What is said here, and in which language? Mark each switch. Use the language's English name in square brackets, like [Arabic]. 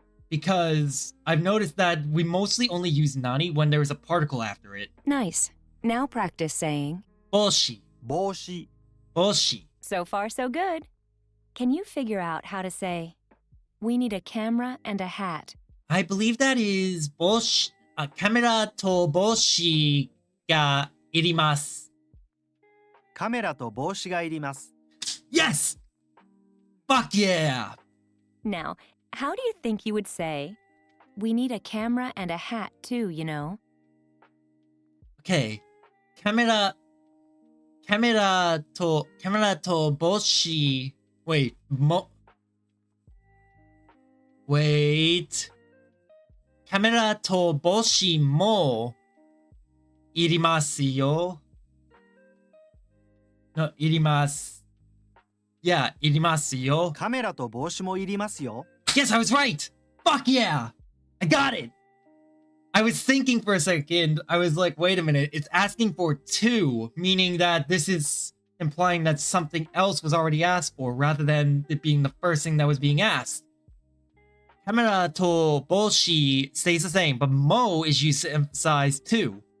[English] Because I've noticed that we mostly only use nani when there's a particle after it. Nice. Now practice saying, [Japanese] 帽子帽子。帽子 [English] so far so good. Can you figure out how to say, we need a camera and a hat? I believe that is [Japanese] 帽子カメラと帽子がいります。カメラと帽子がいります。 [English] Yes! Fuck yeah! Now, how do you think you would say, we need a camera and a hat too, you know? Okay. [Japanese] カメラと帽子 [English] Wait, Wait. [Japanese] カメラと帽子もいりますよ。 No, いります。Yeah, いりますよ。カメラと帽子もいりますよ。 [English] Yes, I was right! Fuck yeah! I got it! I was thinking for a second, I was like, wait a minute, it's asking for two, meaning that this is implying that something else was already asked for, rather than it being the first thing that was being asked. Kamera to boshi stays the same, but mo is used to emphasize two.